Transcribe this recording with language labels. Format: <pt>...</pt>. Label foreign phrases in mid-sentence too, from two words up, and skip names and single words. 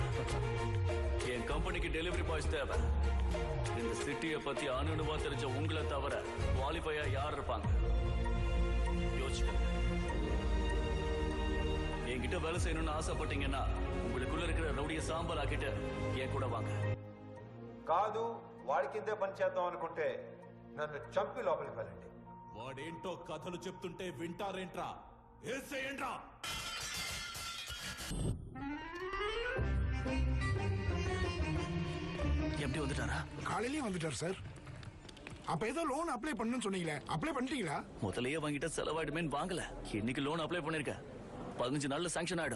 <ta>என் கம்பெனிக்கு</ta> <en>delivery boys</en> <ta>தேவை. இந்த சிட்டியை பத்தி அணுவா தெரிஞ்ச உங்களை தவிர குவாலிஃபையா யார் இருப்பாங்க? யோசிச்சுக்கோங்க. என்கிட்ட வேலை செய்யணும்னு ஆசைப்பட்டீங்கன்னா உங்களுக்குள்ள இருக்கிற ரவுடிய சாம்பல் ஆக்கிட்டு என் கூட வாங்க.</ta> <te>కాదు వాడి కిందే పని చేద్దాం అనుకుంటే నన్ను చంపి లోపలికి వెళ్ళండి. వాడేంటో కథలు చెప్తుంటే వింటారేంట్రా? ఏసేయండ్రా.</te> <ta>எப்படி வந்துட்டாரா? காலையிலேயே வந்துட்டார் சார். அப்ப ஏதோ</ta> <en>loan apply</en> <ta>பண்ணணும்னு சொன்னீங்களே, அப்ளை பண்ணிட்டீங்களா? முதலையே வாங்கிட்ட செலவாயிடுமேன்னு வாங்கல. இன்னைக்கு</ta> <en>loan apply</en> <ta>பண்ணிருக்கேன். 15 நாள்ல சாங்ஷன் ஆயிடும்.</ta>